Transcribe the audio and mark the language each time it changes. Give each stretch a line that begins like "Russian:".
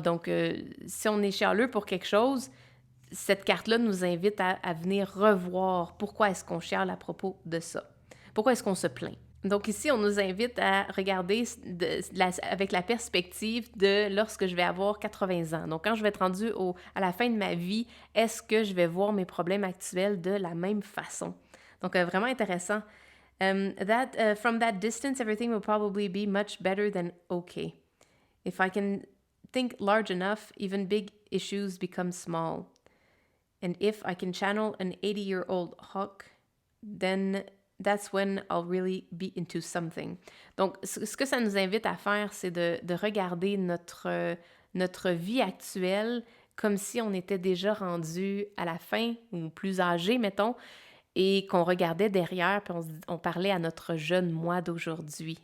French: Donc, si on est chialeux pour quelque chose, cette carte-là nous invite à venir revoir pourquoi est-ce qu'on chiale à propos de ça. Pourquoi est-ce qu'on se plaint? Donc ici, on nous invite à regarder avec la perspective de lorsque je vais avoir 80 ans. Donc quand je vais être rendue à la fin de ma vie, est-ce que je vais voir mes problèmes actuels de la même façon? Donc vraiment intéressant.
English: From that distance, everything will probably be much better than okay. If I can think large enough, even big issues become small. And if I can channel an 80-year-old hawk, then that's when I'll really be into something.
French: Donc, ce que ça nous invite à faire, c'est de regarder notre vie actuelle comme si on était déjà rendu à la fin ou plus âgé, mettons, et qu'on regardait derrière, puis on parlait à notre jeune moi d'aujourd'hui.